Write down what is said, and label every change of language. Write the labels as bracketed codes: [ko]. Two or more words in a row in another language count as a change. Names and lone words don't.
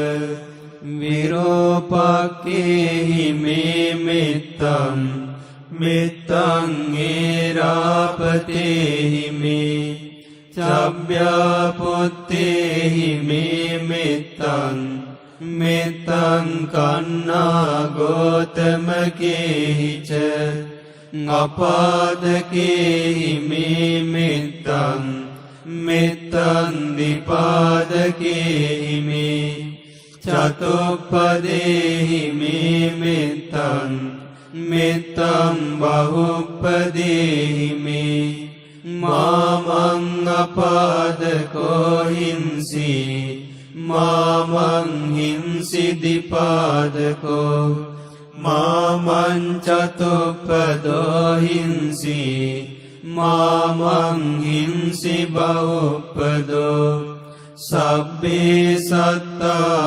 [pi] විරෝපක්ඛේහි මේ මෙත්තං මෙත්තං ඒරාපතේහි මේ චබ්බ්‍යාපොත්තේහි මේ මෙත්තං මෙත්තං කන්නා ගෝතමකේහි ච අපාදකේහි මේ මෙත්තං මෙත්තං දිපාදකේහි මේ චතුප්පදේහි මේ මෙත්තං මෙත්තං බහුප්පදේහි මේ මාමං අපාදකෝ හිංසි මාමං හිංසි දිපාදකෝ මාමං චතුප්පදෝ හිංසි මාමං හිංසි බහුප්පදෝ සබ්බේ සත්තා